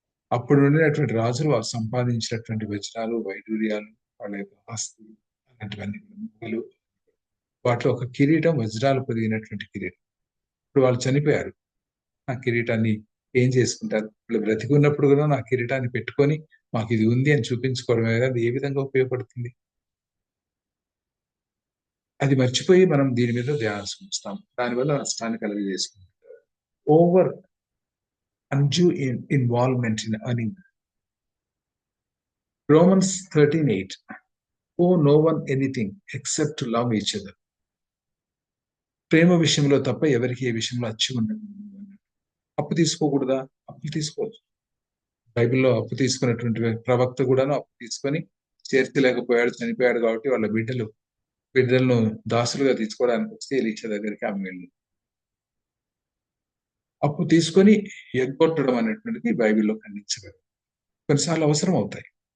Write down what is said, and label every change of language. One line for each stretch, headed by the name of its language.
Telugu: అప్పుడు ఉండినటువంటి రాజులు వారు సంపాదించినటువంటి వజ్రాలు, వైడూర్యాలు, వాళ్ళ యొక్క ఆస్తి అలాంటివన్నీ, వాటిలో ఒక కిరీటం వజ్రాలు పొదిగినటువంటి కిరీటం. ఇప్పుడు వాళ్ళు చనిపోయారు. ఆ కిరీటాన్ని ఏం చేసుకుంటారు? వాళ్ళు బ్రతికి ఉన్నప్పుడు కూడా నా కిరీటాన్ని పెట్టుకొని మాకు ఇది ఉంది అని చూపించుకోవడమే కదా, అది ఏ విధంగా ఉపయోగపడుతుంది? అది మర్చిపోయి మనం దీని మీద ధ్యానం చూస్తాం, దానివల్ల నష్టాన్ని కలుగజేసుకుంటాం.
English: Over undue involvement in earning. Romans 13:8. Owe no one anything except to love each other.
Telugu: ప్రేమ విషయంలో తప్ప ఎవరికి ఏ విషయంలో అచ్చి ఉండదు. అప్పు తీసుకోకూడదా? అప్పులు తీసుకోవచ్చు. బైబిల్లో అప్పు తీసుకున్నటువంటి ప్రవక్త కూడాను అప్పు తీసుకొని చేర్చలేకపోయాడు, చనిపోయాడు. కాబట్టి వాళ్ళ బిడ్డలను దాసులుగా తీసుకోవడానికి వస్తే ఎలీషా దగ్గరికి ఆమె వెళ్ళి అప్పు తీసుకొని ఎగ్గొట్టడం అనేటువంటిది బైబిల్లో ఖండించబడింది. కొన్నిసార్లు అవసరం అవుతాయి.